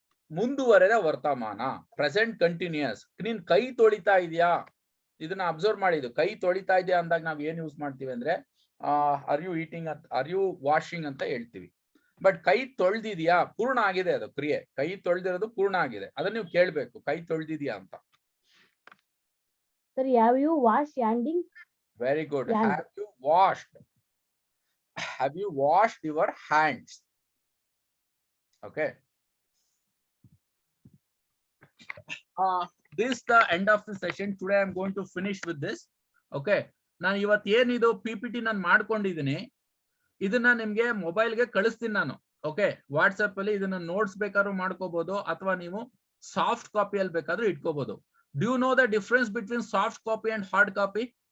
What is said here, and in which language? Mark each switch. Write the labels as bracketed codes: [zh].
[kn] ಮುಂದುವರೆದ ವರ್ತಮಾನ, present continuous. ನೀನ್ ಕೈ ತೊಳಿತಾ ಇದೆಯಾ, ಇದನ್ನ ಅಬ್ಸರ್ವ್ ಮಾಡಿದ್ದು. ಕೈ ತೊಳಿತಾ ಇದೆಯಾ ಅಂದಾಗ ನಾವ್ ಏನ್ ಯೂಸ್ ಮಾಡ್ತೀವಿ ಅಂದ್ರೆ [en] are you eating [kn] ಅಂತ, [en] are you washing [kn] ಅಂತ ಹೇಳ್ತೀವಿ. ಬಟ್ ಕೈ ತೊಳ್ದಿದ್ಯಾ, ಪೂರ್ಣ ಆಗಿದೆ ಅದು ಕ್ರಿಯೆ. ಕೈ ತೊಳ್ದಿರೋದು ಪೂರ್ಣ ಆಗಿದೆ, ಅದನ್ನ ನೀವು ಕೇಳ್ಬೇಕು, ಕೈ ತೊಳ್ದಿದ್ಯಾ ಅಂತ. [en] sir, have you washed handing? Very good. Hand. Have you washed, have you washed your hands? Okay, this is the end of the session. Today I am going to finish with this. [kn] Okay, ನಾನು ಇವತ್ತು ಏನಿದು PPT ನಾನು ಮಾಡ್ಕೊಂಡಿದ್ದೀನಿ, ಇದನ್ನ ನಿಮ್ಗೆ ಮೊಬೈಲ್ಗೆ ಕಳಿಸ್ತೀನಿ ನಾನು. ಓಕೆ, ವಾಟ್ಸ್ಆಪ್ ಅಲ್ಲಿ ಇದನ್ನ ನೋಟ್ಸ್ ಬೇಕಾದ್ರೂ ಮಾಡ್ಕೋಬಹುದು, ಅಥವಾ ನೀವು ಸಾಫ್ಟ್ ಕಾಪಿಯಲ್ಲಿ ಬೇಕಾದ್ರೂ ಇಟ್ಕೋಬಹುದು. [en] Do you know the difference between soft copy and hard copy?